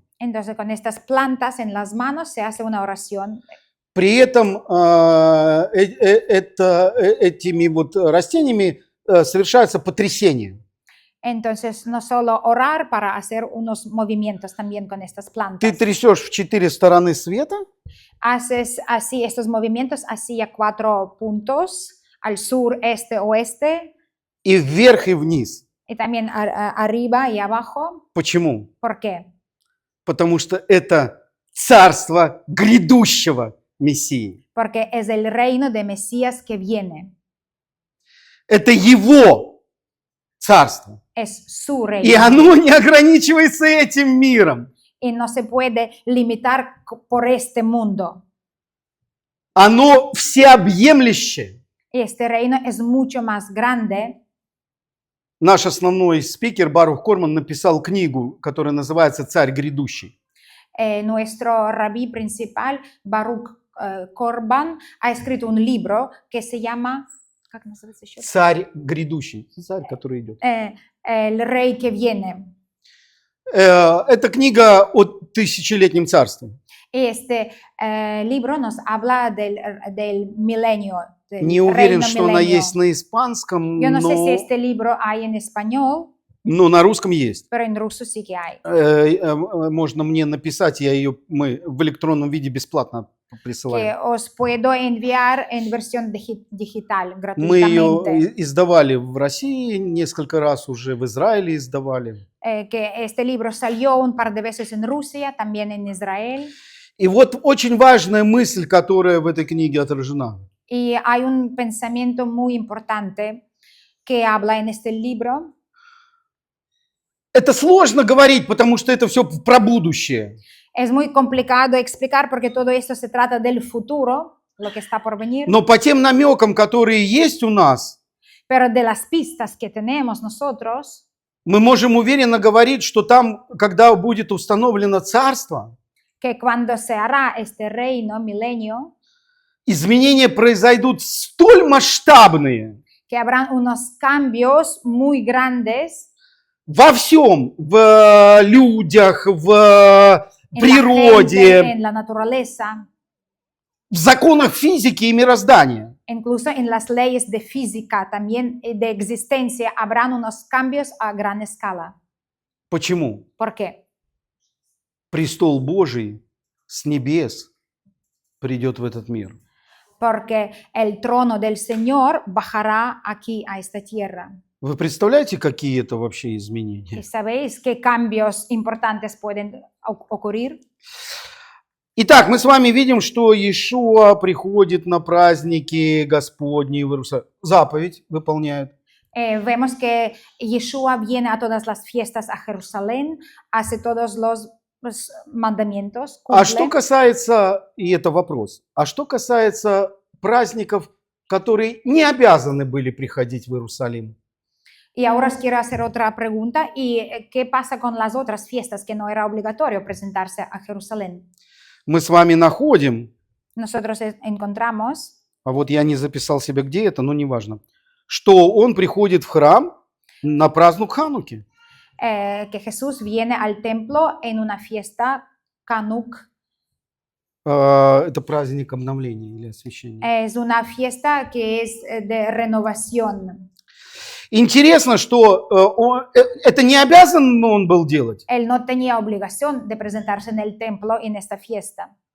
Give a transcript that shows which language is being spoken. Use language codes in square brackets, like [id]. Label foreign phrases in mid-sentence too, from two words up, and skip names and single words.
[es] Entonces con estas plantas en las manos se hace una oración. [ru] При этом этими вот растениями совершается потрясение. [es] Entonces no solo orar para hacer unos movimientos también con estas [ru] Ты [es] plantas. [ru] трясешь в 4 стороны света, [es] Haces así estos movimientos hacia 4 puntos, al sur, este, oeste, [ru] и вверх, и вниз. [es] y también arriba y abajo. [ru] Почему? [es] ¿Por qué? [ru] Потому что это царство грядущего Мессии. [es] Porque es el reino de Mesías que viene. [ru] Это его царство. [es] Es su [ru] И [es] reino. [ru] оно не ограничивается этим миром. [es] Y no se puede limitar por este mundo. [ru] Оно всеобъемлющее. [es] Este reino es mucho más grande. [ru] Наш основной спикер Барух Корман написал книгу, которая называется «Царь грядущий». [es] Nuestro rabí principal, Baruch Korban, ha escrito un libro que se llama, ¿cómo se llama? [ru] «Царь грядущий». Царь, который идет. [es] El rey que viene. [ru] Это книга о тысячелетнем царстве. [es] Este libro nos habla del milenio. Del [ru] Не уверен, [es] reino [ru] что она [es] milenio. [ru] есть на испанском, [es] Yo no sé si este libro hay en español, [ru] но на русском есть. [es] pero en ruso sí que hay. [ru] Можно мне написать, мы в электронном виде бесплатно [es] Que [ru] присылаем. [es] os puedo enviar en versión digital [ru] Мы ее [es] gratuitamente. [ru] издавали в России несколько раз уже, в Израиле издавали. [es] Que este libro salió un par de veces en Rusia, también en Israel. [ru] И вот очень важная мысль, которая в этой книге отражена. [es] Y hay un pensamiento muy importante que habla en este libro. [ru] Это сложно говорить, потому что это все про будущее. [es] Es muy complicado explicar porque todo esto se trata del futuro, lo que está por venir, [ru] Но по тем намекам, которые есть у нас, [es] pero de las pistas que tenemos nosotros, [ru] мы можем уверенно говорить, что там, когда будет установлено царство, [es] que cuando se hará este reino, milenio, [ru] изменения произойдут столь масштабные [es] que habrán unos cambios muy grandes [ru] во всем, в людях, в [es] en la gente, [ru] природе, [es] en la naturaleza, [ru] в законах физики и мироздания. [es] incluso en las leyes de física, también de existencia, habrán unos cambios a gran escala. [ru] Почему? [es] ¿Por qué? [ru] Престол Божий с небес придет в этот мир. [es] Porque el trono del Señor bajará aquí a esta tierra. [ru] Вы представляете, какие это вообще [es] ¿Y [ru] изменения? [es] sabéis qué cambios importantes pueden ocurrir? [ru] Итак, мы с вами видим, что Иешуа приходит на праздники Господни в Иерусалим. Заповедь выполняет. [es] Vemos que Yeshua viene a todas las fiestas a Jerusalén, hace todos los mandamientos, [ru] А что [es] cumple. [ru] касается, и это вопрос, а что касается праздников которые не обязаны были приходить в Иерусалим. [es] Y ahora os quiero hacer otra pregunta. ¿Y qué pasa con las otras fiestas que no era obligatorio presentarse a Jerusalén? [ru] Мы с вами находим, [es] Nosotros encontramos [ru] а вот я не записал себе, где это, но неважно, что он приходит в храм на праздник Хануки. [es] que Jesús viene al templo en una fiesta Hanuk. [ru] Это праздник обновления или освящения. [es] Es una fiesta que es de renovación. [ru] Интересно, что это не обязан он был делать, [es] Él no tenía obligación de presentarse en el templo en esta fiesta,